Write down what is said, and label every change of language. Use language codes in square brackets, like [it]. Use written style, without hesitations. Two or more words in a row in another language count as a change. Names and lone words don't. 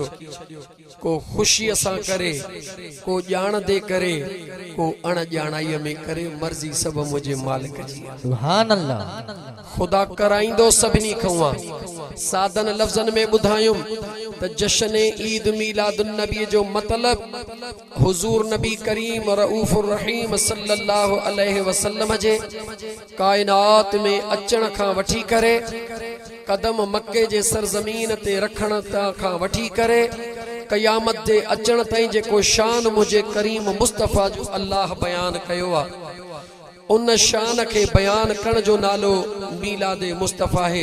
[sd] को ख़ुशीअ सां करे, को ॼाण दे करे, को अणॼाणाईअ में करे, मर्ज़ी सभु मुझे मालिक जी। [ar] سبحان الله. [sd] खुदा कराईंदो सभिनी खां आहे। सादन लफ़्ज़न में ॿुधायुमि त जश्न ईद मीलादुन नबी जो मतलब हुजूर नबी करीम [ar] رؤوف الرحيم صلى الله عليه وسلم [sd] जे कायनात में अचण खां वठी करे कदम मक्के जे सरजमीन ते रखण खां वठी करे क़यामत जे अचण ताईं जेको शान मुझे करीम मुस्तफ़ा जो अल्लाह बयान कयो आहे उन शान के बयान करण जो नालो मीलाद मुस्तफ़ा है।